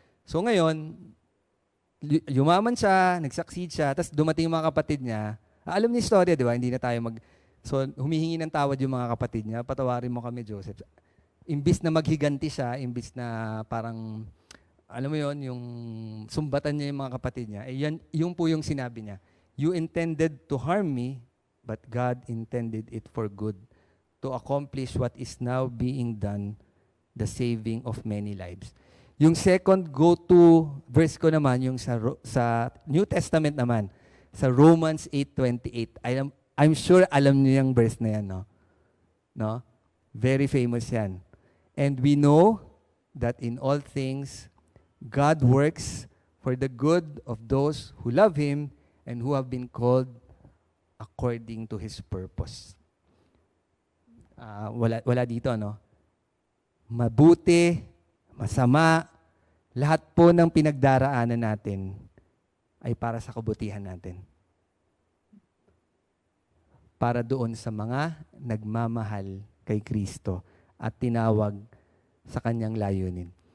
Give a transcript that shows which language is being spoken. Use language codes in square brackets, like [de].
[tl] So ngayon, yumaman siya, nag-succeed siya, tapos dumating yung mga kapatid niya. Alam niyo yung story, 'di ba? Hindi na tayo So humihingi ng tawad yung mga kapatid niya, patawarin mo kami, Joseph. Imbis na maghiganti siya, imbis na parang alam mo yon, yung sumbatan niya yung mga kapatid niya, yung po yung sinabi niya. [en] You intended to harm me, but God intended it for good, to accomplish what is now being done, the saving of many lives. [tl] Yung second go-to verse ko naman, yung sa New Testament naman, sa Romans 8:28. [en] I'm sure [tl] alam niyo yung verse na yan, no? [en] Very famous yan. And we know that in all things, God works for the good of those who love Him and who have been called according to His purpose. [tl] Wala dito, no? Mabuti, masama, lahat po ng pinagdaraanan natin ay para sa kabutihan natin. Para doon sa mga nagmamahal kay Kristo at tinawag sa kanyang layunin.